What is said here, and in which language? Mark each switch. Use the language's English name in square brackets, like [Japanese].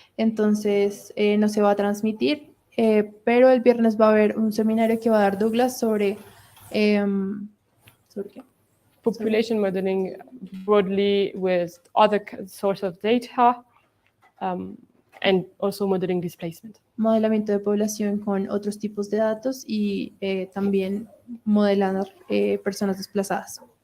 [Spanish] Entonces no se va a transmitir, pero el viernes va a haber un seminario que va a dar Douglas sobre ¿sobre qué? [English] Population modeling broadly with other source of data, and also modeling displacement. [Spanish] Modelamiento de población con otros tipos de datos y también modelar personas desplazadas.